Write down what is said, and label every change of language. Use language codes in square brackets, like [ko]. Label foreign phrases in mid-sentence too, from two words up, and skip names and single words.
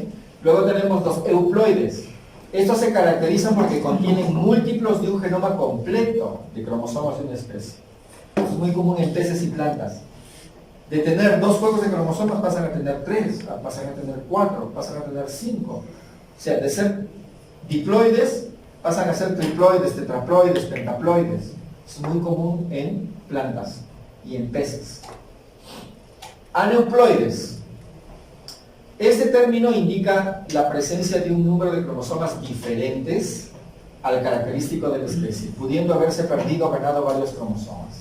[es] Luego tenemos los euploides. Estos se caracterizan porque contienen múltiplos de un genoma completo de cromosomas de una especie. Esto es muy común en peces y plantas. De tener 2 juegos de cromosomas pasan a tener 3, pasan a tener 4, pasan a tener 5. O sea, de ser diploides pasan a ser triploides, tetraploides, pentaploides. Es muy común en plantas y en peces. Aneuploides. Este término indica la presencia de un número de cromosomas diferentes al característico de la especie, pudiendo haberse perdido o ganado varios cromosomas.